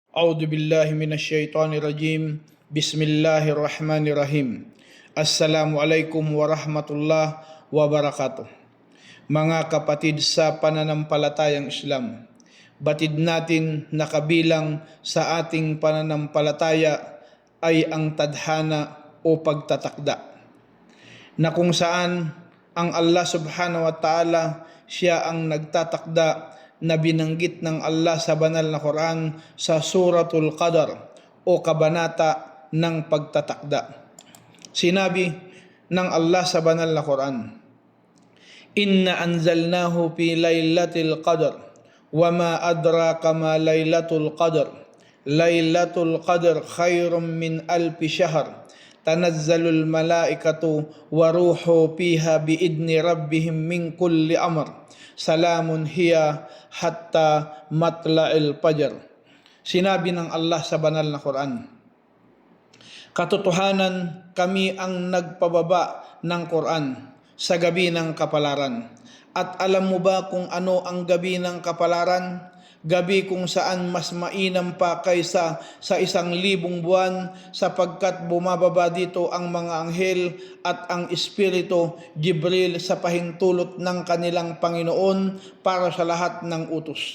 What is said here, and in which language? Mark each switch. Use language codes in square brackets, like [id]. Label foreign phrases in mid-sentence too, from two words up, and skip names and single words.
[ar] أعوذ بالله من الشيطان الرجيم. بسم الله الرحمن الرحيم. السلام عليكم ورحمة الله وبركاته. [tl] Mga kapatid sa pananampalatayang Islam, batid natin na kabilang sa ating pananampalataya ay ang tadhana o pagtatakda, na kung saan ang [ar] الله سبحانه وتعالى [tl] siya ang nagtatakda na binanggit ng Allah sa banal na Quran sa Suratul Qadar o kabanata ng pagtatakda. Sinabi ng Allah sa banal na Quran, [ar] "إنا أنزلناه في ليلة القدر وما أدراك ما ليلة القدر ليلة القدر خير من ألف شهر تنزل الملائكة والروح فيها بإذن ربهم من كل أمر سلام هي حتى مطلع الفجر." [tl] Sinabi ng Allah sa banal na Quran, katotohanan kami ang nagpababa ng Quran sa gabi ng kapalaran. At alam mo ba kung ano ang gabi ng kapalaran? Gabi kung saan mas mainam pa kaysa sa 1,000 buwan, sapagkat bumababa dito ang mga anghel at ang Espiritu Jibril sa pahintulot ng kanilang Panginoon para sa lahat ng utos.